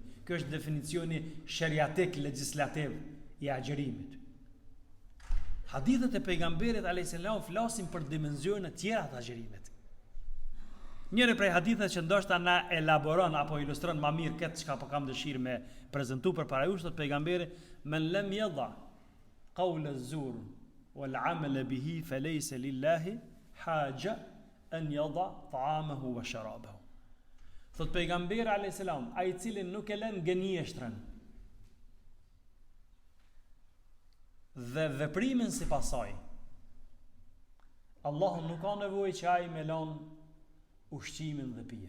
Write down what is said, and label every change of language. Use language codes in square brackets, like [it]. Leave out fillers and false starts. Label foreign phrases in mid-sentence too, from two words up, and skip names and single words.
[sq] Kjo është definicioni sheriatik legjislativ i agjerimit. Hadithet e pejgamberit a.s. flasin për dimensione tjera të agjerimit. Njëri prej hadithet që ndoshta na elaboron apo ilustron më mirë këtë çka po kam dëshirë me prezantu përpara jush, thot pejgamberi, [ar] من لم يدع قول الزور والعمل به فليس لله حاجة أن يدع طعامه وشرابه. [sq] Thot pejgamberi [ar] عليه السلام, [sq] ai i cili nuk e lën gënjeshtrën dhe veprimin sipas saj, Allahu nuk ka nevojë që ai me lën ushqimin dhe pijen.